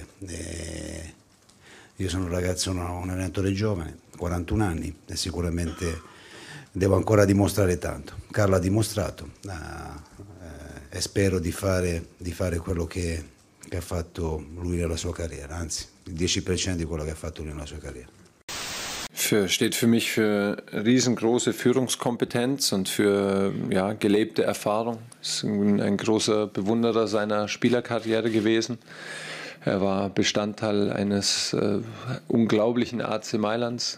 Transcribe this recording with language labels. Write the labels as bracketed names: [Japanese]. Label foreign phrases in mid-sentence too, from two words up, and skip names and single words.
[Italian] E io sono un ragazzo, un allenatore giovane, 41 anni e sicuramente devo ancora dimostrare tanto. Carlo ha dimostrato e spero di fare quello che ha fatto lui nella sua carriera, anzi il 10% di quello che ha fatto lui nella sua carriera. [German] Steht für mich für riesengroße Führungskompetenz und für gelebte Erfahrung. Ist ein großer Bewunderer seiner Spielerkarriere gewesen. Er war Bestandteil eines unglaublichen AC Mailands.